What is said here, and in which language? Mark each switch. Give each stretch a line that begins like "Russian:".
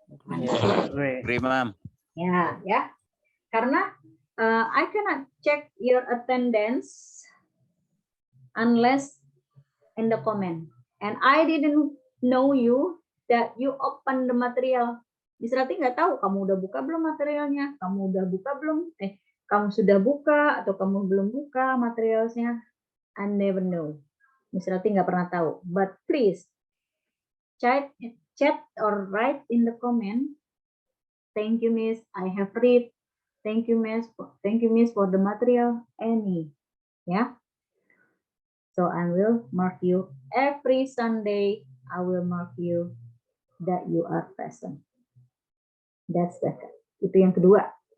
English: Agree, ma'am.
Indonesian: Ya. Karena
English: I cannot check your attendance unless in the comment. And I didn't know you that you open the material.
Indonesian: Miss Rati nggak tahu kamu udah buka belum materialnya, kamu udah buka belum, kamu sudah buka atau kamu belum buka materialnya.
English: I never know.
Indonesian: Miss Rati nggak pernah tahu.
English: But please chat or write in the comment. Thank you, Miss. I have read. Thank you, Miss. Thank you, Miss, for the material. Any, yeah. So I will mark you every Sunday. I will mark you that you are present. That's the
Indonesian: itu yang kedua.